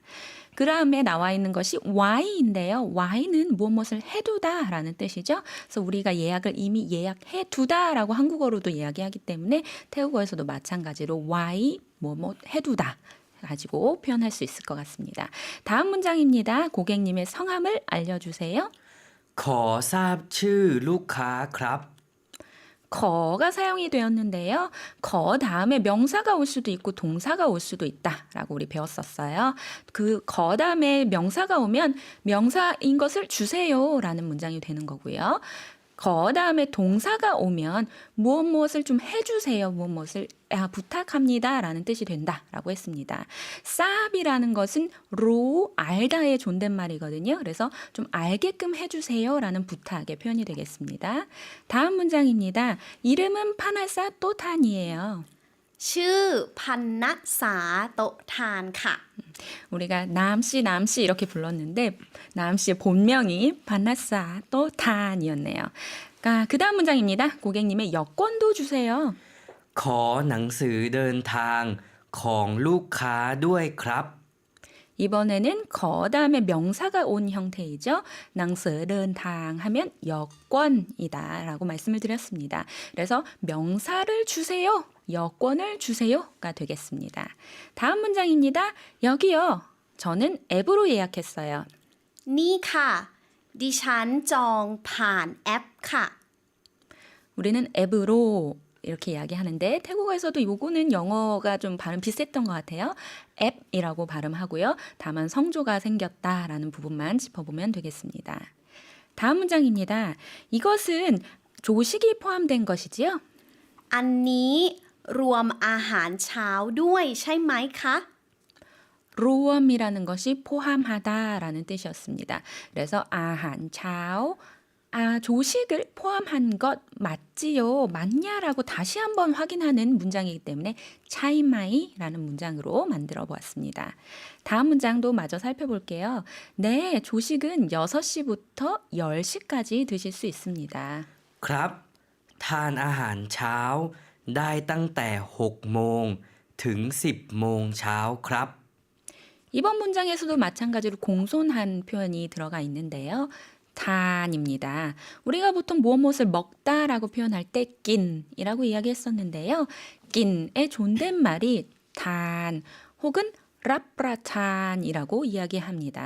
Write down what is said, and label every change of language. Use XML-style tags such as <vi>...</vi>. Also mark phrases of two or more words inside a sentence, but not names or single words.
<ko>그 다음에 나와 있는 것이 why인데요. why는 무엇을 해두다 라는 뜻이죠. 그래서 우리가 예약을 이미 예약해두다 라고 한국어로도 이야기하기 때문에 태국어에서도 마찬가지로 why 뭐뭐 해두다 가지고 표현할 수 있을 것 같습니다. 다음 문장입니다. 고객님의 성함을 알려주세요.</ko> <th>ขอทราบชื่อลูกค้าครับ</th> <ko>거가 사용이 되었는데요. 거 다음에 명사가 올 수도 있고 동사가 올 수도 있다라고 우리 배웠었어요. 그 거 다음에 명사가 오면 명사인 것을 주세요라는 문장이 되는 거고요. 거 다음에 동사가 오면 무엇을 좀 해주세요. 무엇을 부탁합니다라는 뜻이 된다라고 했습니다. 쌉이라는 것은 로 알다의 존댓말이거든요. 그래서 좀 알게끔 해주세요라는 부탁의 표현이 되겠습니다. 다음 문장입니다. 이름은 파나사 또탄이에요.</ko> <th>ชื่อพันณษาโตะทานค่ะ</th> <ko>우리가 남씨 이렇게 불렀는데 남씨의 본명이 파나사 또탄이었네요. 그 다음 문장입니다. 고객님의 여권도 주세요.</ko> <th>ขอหนังสือเดินทางของลูกค้าด้วยครับ</th> <ko>이번에는 거 다음에 명사가 온 형태이죠.</ko> <th>หนังสือเดินทาง</th> <ko>하면 여권이다 라고 말씀을 드렸습니다. 그래서 명사를 주세요. 여권을 주세요가 되겠습니다. 다음 문장입니다. 여기요. 저는 앱으로 예약했어요.</ko> <th>นี่ค่ะ ดิฉันจองผ่านแอปค่ะ</th> <ko>우리는 앱으로 이렇게 이야기하는데 태국어에서도 요거는 영어가 좀 발음 비슷했던 것 같아요. 앱이라고 발음하고요. 다만 성조가 생겼다라는 부분만 짚어보면 되겠습니다. 다음 문장입니다. 이것은 조식이 포함된 것이지요?</ko> <th>อันนี้รวมอาหารเช้าด้วยใช่ไหมคะ</th> <ko>로엄이라는 것이 포함하다라는 뜻이었습니다. 그래서</ko> <th>อาหารเช้า</th> <ko>조식을 포함한 것 맞지요? 맞냐라고 다시 한번 확인하는 문장이기 때문에 차이마이라는 문장으로 만들어 보았습니다. 다음 문장도 마저 살펴볼게요. 네, 조식은 6시부터 10시까지 드실 수 있습니다.</ko> <th>ครับ ทานอาหารเช้าได้ตั้งแต่6โมงถึง10โมงเช้าครับ</th> <ko>이번 문장에서도 마찬가지로 공손한 표현이 들어가 있는데요. 탄입니다. 우리가 보통 무엇을 먹다라고 표현할 때 낀이라고 이야기했었는데요. 낀의 존댓말이 탄 혹은 라프라탄이라고 이야기합니다.</ko>